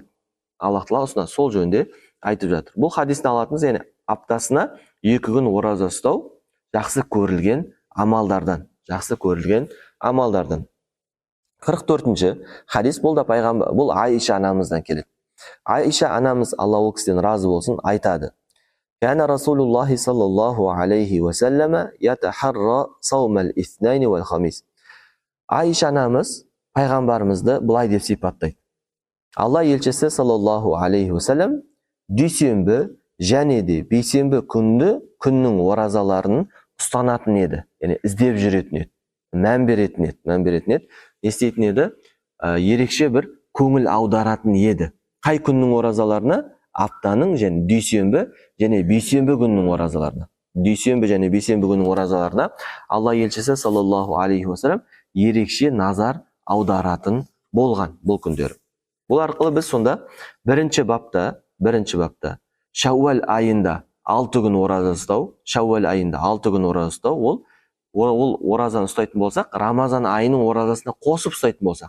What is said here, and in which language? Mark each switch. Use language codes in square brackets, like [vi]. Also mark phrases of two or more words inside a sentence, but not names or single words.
[kk] Аллах Тағала ұсынады, сол жөнде айтып жатыр. Бұл хадистен алатынымыз, яғни аптасына 2 күн ораза ұстау жақсы көрілген амалдардан. 44-ші хадис, бұл Айша анамыздан келеді. Айша анамыз, Алла ол кісіден разы болсын, айтады: [ar] "كان رسول الله صلى الله عليه وسلم يتحرى صوم الاثنين والخميس." [kk] Айша анамыз пайғамбарымызды былай деп сипаттайды: Алла елшісі [ar] صلى الله عليه وسلم [kk] дүйсенбі және де бейсенбі күннің оразаларын ұстанатын еді. Яғни іздеп жүретін еді, мән беретін еді, естейтін еді, ерекше бір көңіл аударатын еді. Қай күннің оразаларына? Аптаның және дүйсенбі және бейсенбі күннің оразаларына. Дүйсенбі және бейсенбі күннің оразаларына Алла елшісі [ar] صلى الله عليه وسلم [kk] ерекше назар аударатын болған бұл күндері. Бұл арқылы біз сонда бірінші бапта Шәуәл айында 6 күн ораза ұстау, ол оразаны ұстайтын болсақ, Рамазан айының оразасына қосып ұстайтын болсақ.